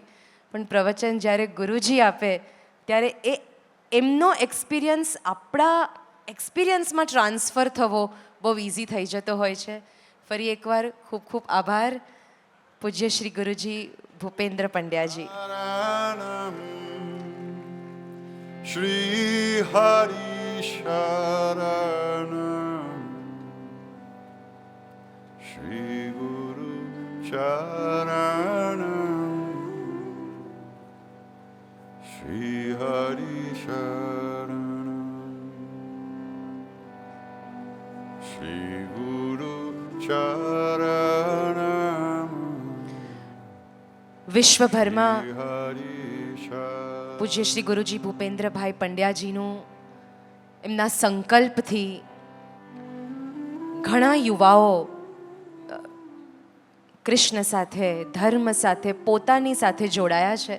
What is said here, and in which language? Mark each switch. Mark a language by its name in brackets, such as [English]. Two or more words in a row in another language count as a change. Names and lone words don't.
[Gujarati] પણ પ્રવચન જ્યારે ગુરુજી આપે ત્યારે એ એમનો એક્સપિરિયન્સ આપણા એક્સપિરિયન્સમાં ટ્રાન્સફર થવો બહુ ઇઝી થઈ જતો હોય છે. ફરી એકવાર ખૂબ ખૂબ આભાર પૂજ્ય શ્રી ગુરુજી ભૂપેન્દ્ર પંડ્યાજી. [Sanskrit] श्री हरि शरणम् श्री गुरु शरणम् श्री हरि शरणम् श्री गुरु शरणम् Shri Hari Sharanam Shri Guru Sharanam [Gujarati] વિશ્વભરમાં Hari પૂજ્ય શ્રી ગુરુજી ભૂપેન્દ્રભાઈ પંડ્યાજીનું એમના સંકલ્પથી ઘણા યુવાઓ કૃષ્ણ સાથે, ધર્મ સાથે, પોતાની સાથે જોડાયા છે.